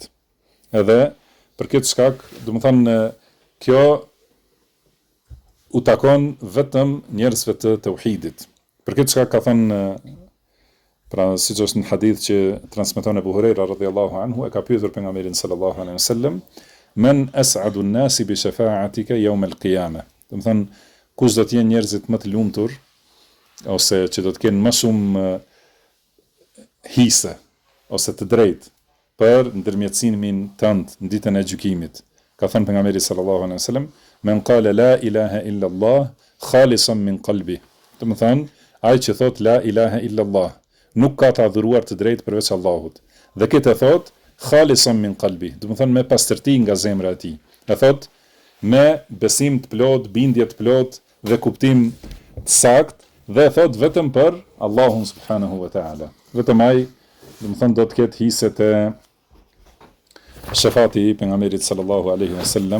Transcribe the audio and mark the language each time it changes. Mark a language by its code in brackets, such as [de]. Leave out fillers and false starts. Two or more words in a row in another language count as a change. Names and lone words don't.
[sq] Edhe për këtë shkak, do të thënë, kjo u takon vetëm njerëzve të tauhidit. Për këtë shkak ka thënë, pra siç është në hadith që transmeton Abu Huraira [ar] رضي الله عنه, [sq] e ka pyetur pejgamberin [ar] صلى الله عليه وسلم: "من أسعد الناس بشفاعتك يوم القيامة?" [sq] Do të thënë, kush do të jenë njerëzit më të lumtur ose që do të kenë më shumë hise ose të drejtë për ndërmjetësimin tënd në ditën e gjykimit. Ka thënë pejgamberi [ar] صلى الله عليه وسلم من قال لا إله إلا الله خالصا من قلبه." [sq] Do të thënë, ai që thot [ar] لا إله إلا الله, [sq] nuk ka të adhuruar të drejtë përveç Allahut. Dhe këtë e thot [ar] خالصا من قلبه, [sq] do të thënë me pastërti nga zemra e tij. E thot me besim të plot, bindje të plot dhe kuptim të saktë, dhe e thot vetëm për Allahun [ar] سبحانه وتعالى. [sq] Vetëm ai, do të thënë, do të ketë hiset e shefati i pejgamberit [ar] صلى الله عليه وسلم.